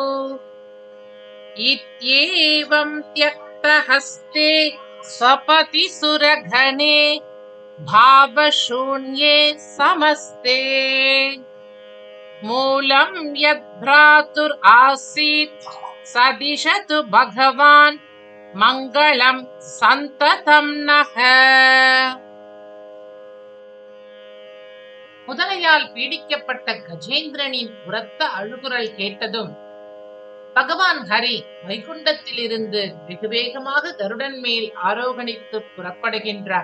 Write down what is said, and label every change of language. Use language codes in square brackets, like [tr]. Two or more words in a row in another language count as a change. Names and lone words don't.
[sa] इत्येवं त्यक्तहस्ते स्वपति सुरघने भावशून्ये समस्ते मूलं यद्भ्रातुर् आसीत् सदिशतु भगवान् मंगलम सन्ततं नः. [ta] முதலையால் பீடிக்கப்பட்ட கஜேந்திரனின் உரத்த அழுகுரல் கேட்டதும் பகவான் ஹரி வைகுண்டத்திலிருந்து வெகு வேகமாக கருடன் மேல் ஆரோகணித்து புறப்படுகின்றார்.